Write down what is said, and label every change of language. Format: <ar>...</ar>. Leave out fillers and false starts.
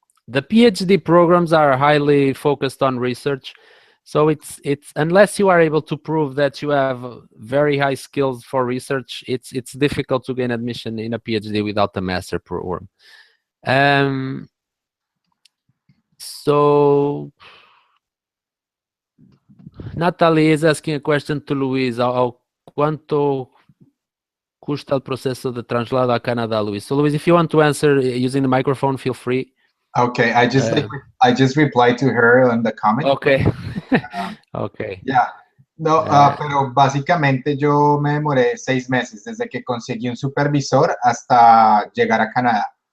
<en>The PhD programs are highly focused on research, so it's unless you are able to prove that you have very high skills for research, it's difficult to gain admission in a PhD without the master program. So Natalie is asking a question to Luis.</en> <es>¿Cuánto custa el proceso de traslado a Canadá, Luis?</es> <en>So Luis, if you want to answer using the microphone, feel free. Okay, I just replied to her on the comment. Okay. Okay. Yeah.</en> <es>No, pero básicamente yo me demoré 6 meses desde que conseguí un supervisor hasta llegar a Canadá.</es>